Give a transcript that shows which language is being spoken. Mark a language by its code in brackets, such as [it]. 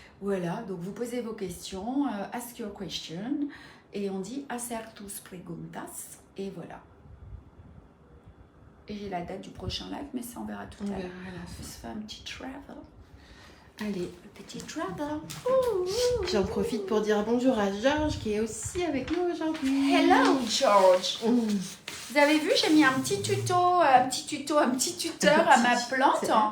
[fr] Voilà, donc vous posez vos questions, [en] ask your question. [fr] Et on dit [es] hacer tus preguntas. [fr] Et voilà. Et j'ai la date du prochain live, mais ça on verra tout à l'heure. On se fait un petit travel. Allez, Petit travel. j'en profite pour dire bonjour à Georges qui est aussi avec nous aujourd'hui. [en] Hello George. [fr] Vous avez vu, j'ai mis un petit tuteur à ma plante.